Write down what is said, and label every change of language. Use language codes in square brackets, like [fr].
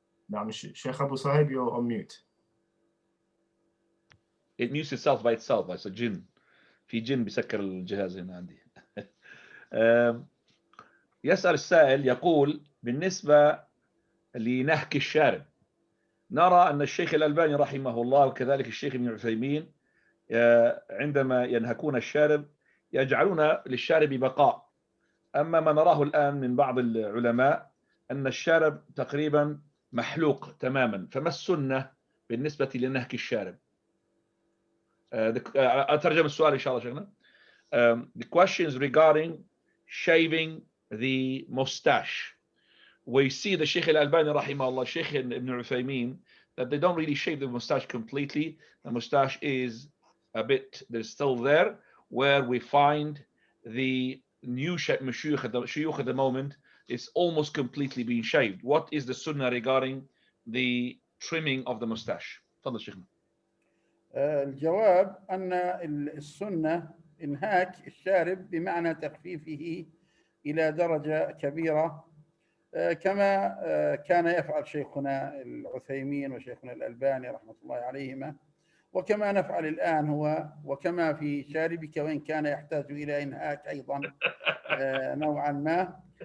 [en] نعم Sheikh Abu Sahib, you're on mute. It mutes itself by itself. It's a jinn. [ar] في جن بيسكر الجهاز هنا عندي. يسأل السائل يقول بالنسبة لنهك الشارب، نرى أن الشيخ الألباني رحمه الله وكذلك الشيخ ابن عثيمين عندما ينهكون الشارب يجعلون للشارب بقاء. أما ما نراه الآن من بعض العلماء أن الشارب تقريبا محلوق تماما، فما السنة بالنسبة لنهك الشارب؟ أترجم السؤال إن شاء الله شيخنا. [en] The question is regarding shaving the mustache. We see the Shaykh al-Albani rahimahullah, Shaykh ibn Uthaymin, that they don't really shave the mustache completely. The mustache is a bit, they're still there, where we find the new shuyukh at the moment is almost completely being shaved. What is the sunnah regarding the trimming of the mustache? [ar] تفضل شيخنا. الجواب أن السنة إنهاك الشارب بمعنى تخفيفه إلى درجة كبيرة، كما كان يفعل شيخنا العثيمين وشيخنا الألباني رحمة الله عليهما، وكما نفعل الآن هو، وكما في شاربك وإن كان يحتاج إلى إنهاك أيضا نوعا ما.